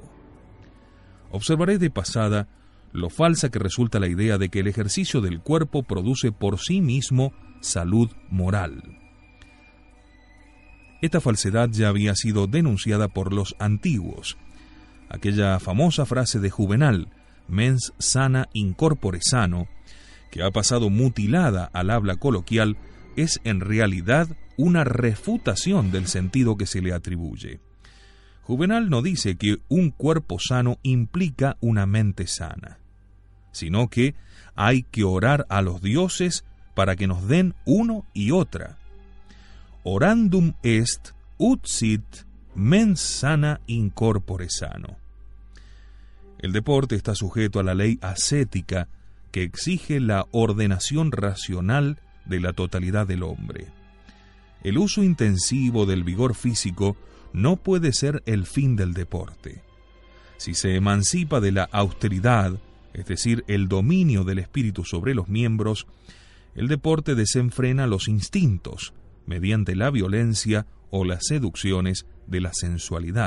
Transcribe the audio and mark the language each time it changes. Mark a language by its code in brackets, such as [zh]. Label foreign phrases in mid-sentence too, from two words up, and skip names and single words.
[es] Observaré de pasada lo falsa que resulta la idea de que el ejercicio del cuerpo produce por sí mismo salud moral. Esta falsedad ya había sido denunciada por los antiguos. Aquella famosa frase de Juvenal, [la] mens sana in corpore sano, [es] que ha pasado mutilada al habla coloquial, es en realidad una refutación del sentido que se le atribuye. Juvenal no dice que un cuerpo sano implica una mente sana, sino que hay que orar a los dioses para que nos den uno y otra. [la] Orandum est ut sit mens sana in corpore sano. [es] El deporte está sujeto a la ley ascética que exige la ordenación racional de la totalidad del hombre. El uso intensivo del vigor físico no puede ser el fin del deporte. Si se emancipa de la austeridad, es decir, el dominio del espíritu sobre los miembros, el deporte desenfrena los instintos mediante la violencia o las seducciones de la sensualidad.